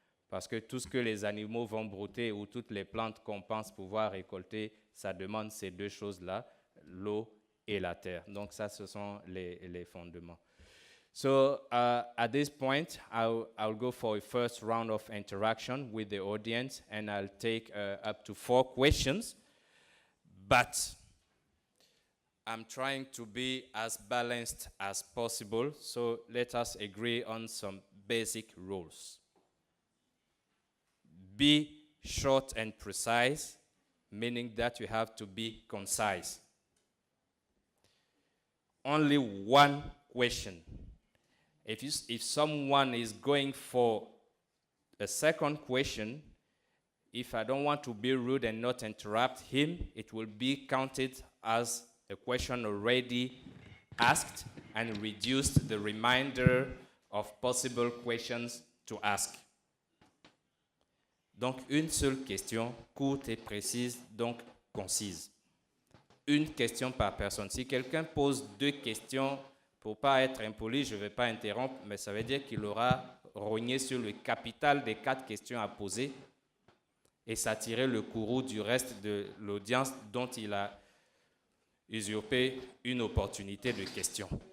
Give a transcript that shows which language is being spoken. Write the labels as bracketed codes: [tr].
[fr] Parce que tout ce que les animaux vont brouter ou toutes les plantes qu'on pense pouvoir récolter, ça demande ces 2 choses-là, l'eau et la terre. Donc ça, ce sont les fondements. [en] So at this point, I'll go for a first round of interaction with the audience, and I'll take up to 4 questions. But I'm trying to be as balanced as possible, so let us agree on some basic rules. Be short and precise, meaning that you have to be concise. Only 1 question. If someone is going for a second question, if I don't want to be rude and not interrupt him, it will be counted as a question already asked and reduced the reminder of possible questions to ask. [fr] Donc, une seule question, courte et précise, donc concise. Une question par personne. Si quelqu'un pose 2 questions, pour ne pas être impoli, je ne vais pas interrompre, mais ça veut dire qu'il aura rogné sur le capital des 4 questions à poser et s'attirer le courroux du reste de l'audience dont il a usurpé une opportunité de question.